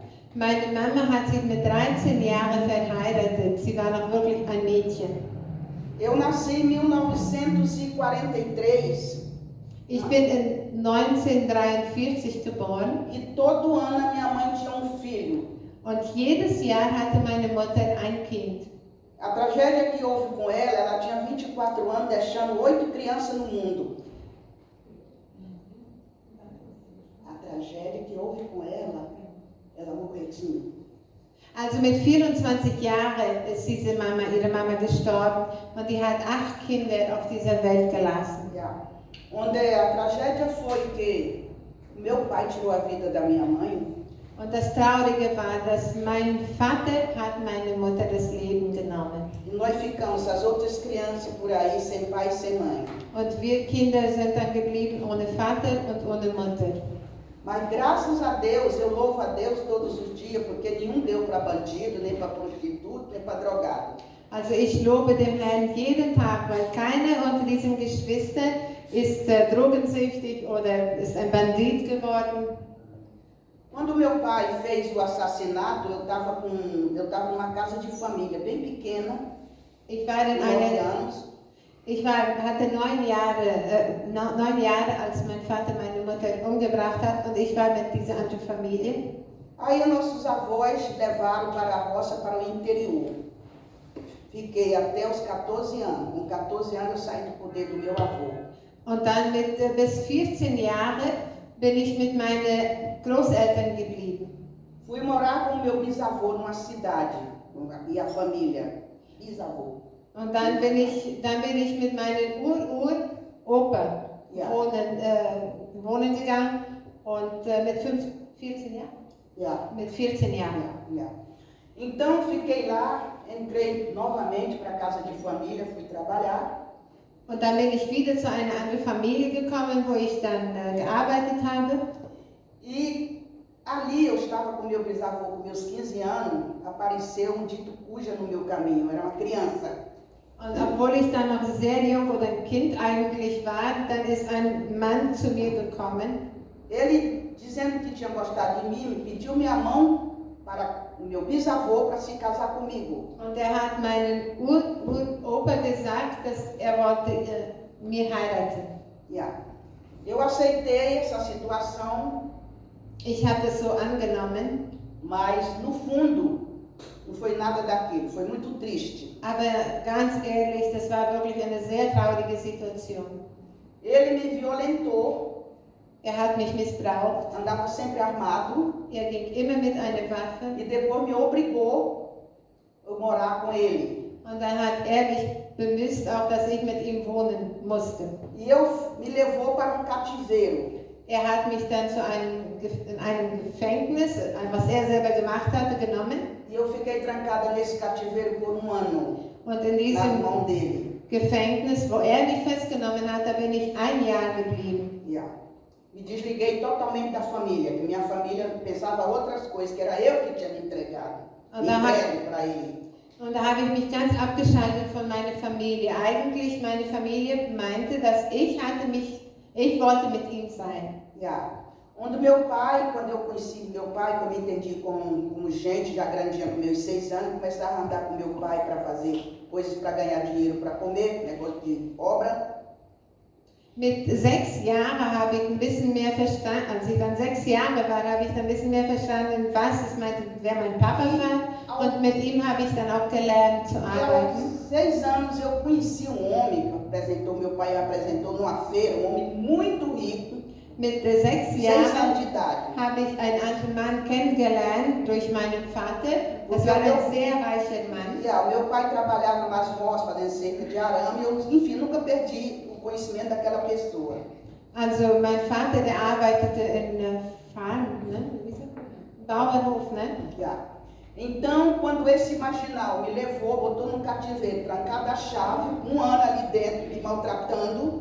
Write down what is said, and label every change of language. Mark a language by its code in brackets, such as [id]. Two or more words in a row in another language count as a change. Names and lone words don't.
[de] Meine Mama hat sich mit 13 Jahren verheiratet, sie war noch wirklich ein Mädchen. [pt] Eu nasci em 1943. [de] Ich bin in 1943 geboren. [pt] E todo ano a minha mãe tinha filho. [de] Und jedes Jahr hatte meine Mutter ein Kind. [pt] A tragédia que houve com ela tinha 24 anos, deixando 8 crianças no mundo. A tragédia que houve com ela morreu. [de] Also mit 24 Jahren ist ihre Mama gestorben und die hat 8 Kinder auf dieser Welt gelassen. Ja. [pt] Onde a tragédia foi que meu pai tirou a vida da minha mãe. [de] Und das Traurige war, dass mein Vater hat meine Mutter das Leben genommen. [pt] E nós ficamos, as outras crianças por aí, sem pai e sem mãe. [de] Und wir Kinder sind dann geblieben ohne Vater und ohne Mutter. [pt] Mas graças a Deus, eu louvo a Deus todos os dias, porque nenhum deu para bandido, nem para prostituta, nem para drogado. [de] Also ich lobe dem Herrn jeden Tag, weil keiner unter diesen Geschwistern ist drogensüchtig oder ist ein Bandit geworden. [pt] Quando meu pai fez o assassinato, eu estava numa casa de família bem pequena. [de] Ich hatte 9 Jahre, als mein Vater meine Mutter umgebracht hat und ich war mit dieser anderen Familie. [pt] Aí nossos avós levaram para a roça, para o interior. Fiquei até os 14 anos. Com 14 anos eu saí do poder do meu avô. [de] Und dann bis 14 Jahre bin ich mit meinen Großeltern geblieben. [pt] Fui morar com meu bisavô numa cidade, e a família, bisavô. [de] Und dann bin ich mit meinem Opa wohnen gegangen und mit 14 Jahren? Ja. Mit 14 Jahren. Ja. [pt] Então fiquei lá, entrei novamente para a casa de família, fui trabalhar. [de] Und dann bin ich wieder zu einer anderen Familie gekommen, wo ich dann gearbeitet habe. [pt] E Ali eu estava com meu bisavô, com meus 15 anos, apareceu um dito cuja no meu caminho, eu era uma criança. [de] Und obwohl ich dann noch sehr jung oder ein Kind eigentlich war, dann ist ein Mann zu mir gekommen. [pt] Ele, dizendo que tinha gostado de mim, pediu minha mão para o meu bisavô para se casar comigo. [de] Und hat meinen Uropa gesagt, dass wollte mir heiraten. Yeah. [pt] Eu aceitei essa situação. [de] Ich habe das so angenommen. [pt] Mas no fundo não foi nada daquilo, foi muito triste. [de] Aber ganz ehrlich, das war wirklich eine sehr traurige Situation. [pt] Ele me violentou. [de] Hat mich missbraucht. [pt] Andava sempre armado. [de] Ging immer mit einer Waffe. [pt] E depois me obrigou a morar com ele. [de] Und dann hat mich bemüßt, auch dass ich mit ihm wohnen musste. [pt] E me levou para cativeiro. [de] Hat mich dann in einem Gefängnis, was selber gemacht hatte, genommen. [pt] E eu fiquei trancada nesse cativeiro por ano. [de] Und in diesem [pt] mão dele. [de] Gefängnis, wo mich festgenommen hat, da bin ich ein Jahr geblieben. Yeah. [pt] Me desliguei totalmente da família, que minha família pensava outras coisas, que era eu que tinha me entregado. Entregue para ele. [de] Und da habe ich mich ganz abgeschaltet von meiner Familie. Eigentlich meine Familie meinte, dass ich wollte mit ihm sein. Yeah. [pt] Onde meu pai, quando eu conheci meu pai, que eu me entendi como gente já grandinha, com meus 6 anos, começava a andar com meu pai para fazer coisas para ganhar dinheiro para comer, negócio de obra. [de] Mit 6 Jahren habe ich ein bisschen mehr verstanden, als ich dann 6 Jahre war, habe ich dann ein bisschen mehr verstanden, wer mein Papa war, und mit ihm habe ich dann auch gelernt zu arbeiten. [pt] Aos 6 anos eu conheci homem que meu pai apresentou numa feira, homem muito rico. [de] Mit 6 Jahren habe ich einen alten Mann kennengelernt durch meinen Vater. Das war ein sehr reicher Mann. Yeah, [pt] meu pai trabalhava nas roças, fazendo cerca de arame, e eu, enfim, nunca perdi o conhecimento daquela pessoa. [de] Also mein Vater, der arbeitete in Farm, ne? Bauernhof, ne? Yeah. [pt] Então, quando esse marginal me levou, botou num cativeiro, trancado a chave, 1 ano ali dentro, me maltratando.